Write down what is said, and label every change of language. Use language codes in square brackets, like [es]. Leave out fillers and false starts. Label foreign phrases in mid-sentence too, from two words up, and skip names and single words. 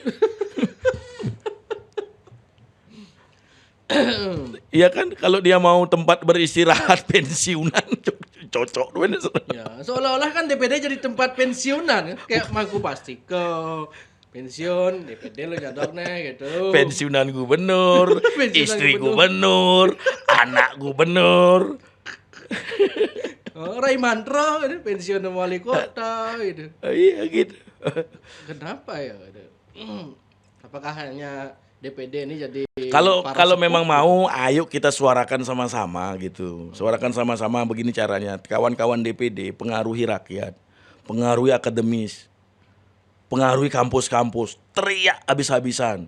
[id] Iya kan, kalau dia mau tempat beristirahat pensiunan cocok. Ya, seolah-olah kan DPD jadi tempat pensiunan, kayak Mangku Pasti ke pensiun, DPD lo jadoknya gitu. Pensiunan gubernur, istri gubernur, anak gubernur. Rai Mantro ini pensiun wali kota gitu. Iya gitu. Kenapa ya? Apakah hanya DPD ini jadi kalau memang mau, ayo kita suarakan sama-sama gitu. Suarakan sama-sama, begini caranya. Kawan-kawan DPD pengaruhi rakyat, pengaruhi akademis, pengaruhi kampus-kampus, teriak habis-habisan.